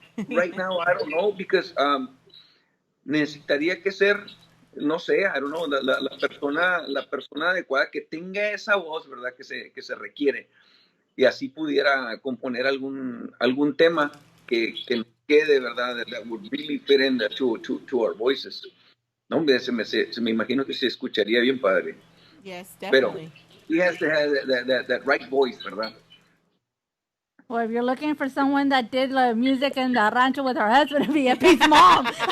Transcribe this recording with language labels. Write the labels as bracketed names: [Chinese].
[English] Right now, I don't know, because [Spanish] necesitaría que ser, no sé, [English] I don't know, [Spanish] la persona adecuada que tenga esa voz, ¿verdad? Que se requiere. Y así pudiera componer algún tema que nos quede, ¿verdad? [English] That would really fit in to our voices. [Spanish] No, hombre, se me imagino que se escucharía bien padre. [English] Yes, [Spanish] Pero [English] definitely. he has to have that right voice, ¿verdad? Well, if you're looking for someone that did the music in the rancho with her husband, it'd be Epi's mom.